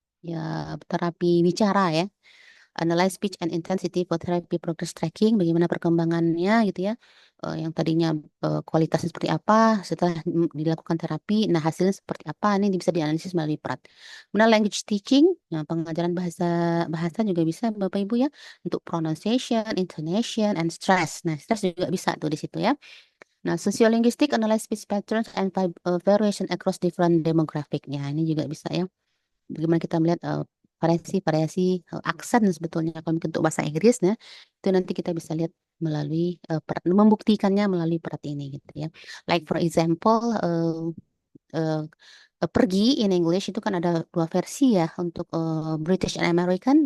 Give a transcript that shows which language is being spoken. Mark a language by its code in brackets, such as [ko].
[id] Ya, terapi bicara ya [en] analyze speech and intensity for therapy progress tracking, [id] bagaimana perkembangannya gitu ya, yang tadinya kualitasnya seperti apa setelah dilakukan terapi, nah hasilnya seperti apa, ini bisa dianalisis melalui Prat. Kemudian [en] language teaching, [id] nah, pengajaran bahasa juga bisa Bapak Ibu ya, untuk [en] pronunciation, intonation, and stress. [id] Nah, stress juga bisa tuh di situ ya. Nah, [en] sociolinguistic analyze speech patterns and variation across different demographic. [id] Ya, ini juga bisa ya. Bagaimana kita melihat variasi aksen sebetulnya kalau untuk bahasa Inggris ya itu nanti kita bisa lihat melalui membuktikannya melalui Prat ini gitu ya. [en] Like for example uh, [id] pergi [en] in English [id] itu kan ada dua versi ya untuk [en] British and American.